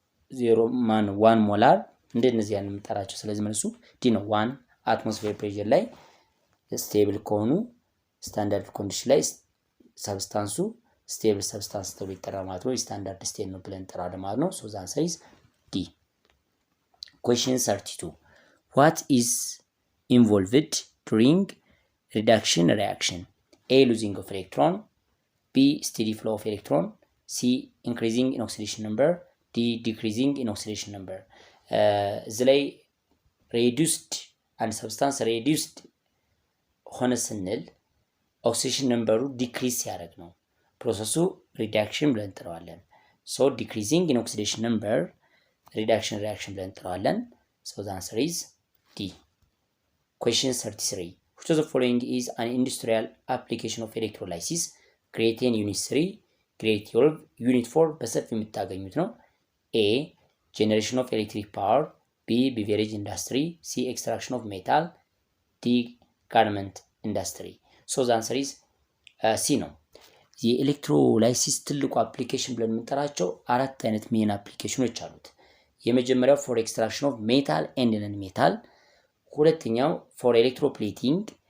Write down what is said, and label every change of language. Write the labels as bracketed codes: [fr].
[am] 1 ሞላር እንደነዚህ ያን የምንጠራቸው። ስለዚህ መልሱ ዲ ነው። 1 አትሞስፌር ፕሬሸር ላይ ስቴብል ከሆኑ ስታንዳርድ ኮንዲሽን ላይ ሰብስታንሱ ስቴብል ሰብስታንስ ተብሎ ይጠራል ማለት ነው። ስታንዳርድ ስቴት ነው ብለን እንጠራለን ማለት ነው። [en] ሶ ዘ አንሰር ኢዝ ዲ። Question 32 what is involved during reduction reaction? A losing of electron, B steady flow of electron, C increasing in oxidation number, D decreasing in oxidation number. [am] እዚህ ላይ reduced አንድ ሰብስታንስ reduced ሆነ ስንል ኦክሲዴሽን ነምበሩ ዲክሪዝ ሲያደርግ ነው ፕሮሰሱ ሪዳክሽን ብለን እንጠራዋለን። [en] ሶ ዲክሪዚንግ ኢን ኦክሲዴሽን ነምበር [am] ሪዳክሽን ሪአክሽን ብለን እንጠራዋለን። [en] ሶ ዘ አንሰር ኢዝ ዲ። Question 33 which of the following is an industrial application of electrolysis? Grade 10 unit 3 grade 12 unit 4 [am] በሰፊው የምታገኙት ነው። [en] A generation of electric power, B beverage industry, C extraction of metal, D garment industry. So the answer is C [am] ነው። የኤሌክትሮላይሲስ ትልቁ አፕሊኬሽን ብለን የምንጠራቸው አራት አይነት ሜን አፕሊኬሽኖች አሉት። የመጀመሪያው [en] ፎር ኤክስትራክሽን ኦፍ ሜታል ኤንድ ነን ሜታል፣ [am] ሁለተኛው ፎር ኤሌክትሮፕሌቲንግ